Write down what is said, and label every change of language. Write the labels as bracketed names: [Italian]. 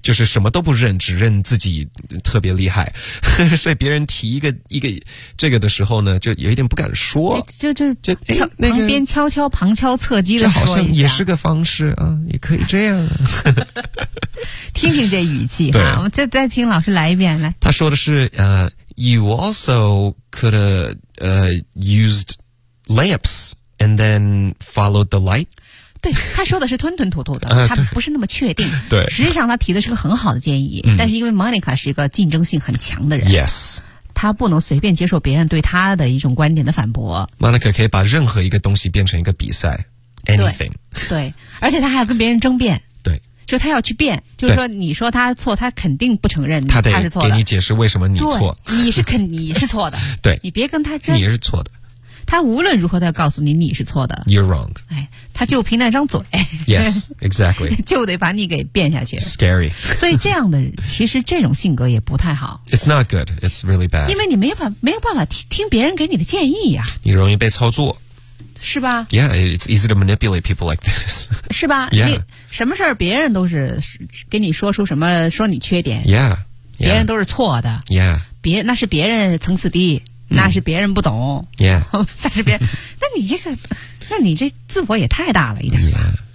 [Chinese] 就是什么都不认，只认自己特别厉害。所以别人提一个这个的时候呢，就有一点不敢说，就旁边悄悄旁敲侧击的说一下，这好像也是个方式啊，也可以这样。听听这语气哈，我们再请老师来一遍。来，他说的是 [English] You also could have used layups and then followed the light. [Chinese] 对，他说的是吞吞吐吐的，他不是那么确定。对，实际上他提的是个很好的建议，但是因为 Monica 是一个竞争性很强的人。 [English] Yes. [Chinese] 他不能随便接受别人对他的一种观点的反驳。 Monica 可以把任何一个东西变成一个比赛 ,anything. 对, 对，而且他还要跟别人争辩。就他要去辩，就是说你说他错，他肯定不承认他是错的。他得给你解释为什么你错。你是肯你是错的。对。你别跟他争。你是错的。他无论如何都要告诉你你是错的。 [English] You're wrong. [Chinese] 哎，他就凭那张嘴。 [English] Yes, exactly. [Chinese] 就得把你给辩下去。 [English] Scary. [Chinese] 所以这样的其实这种性格也不太好。 [English] It's not good. It's really bad. [Chinese] 因为你没有办法听别人给你的建议啊。你容易被操作。是吧 [English] ？Yeah, it's easy to manipulate people like this. [Chinese] 是吧 [English] ？Yeah, [Chinese] 你什么事儿别人都是跟你说出什么说你缺点 [English] ，Yeah, [Chinese] 别人都是错的 [English] ，Yeah, [Chinese] 别那是别人层次低，那是别人不懂 [English] ，Yeah, [Chinese] 但是别人，那你这个，那你这自我也太大了一点吧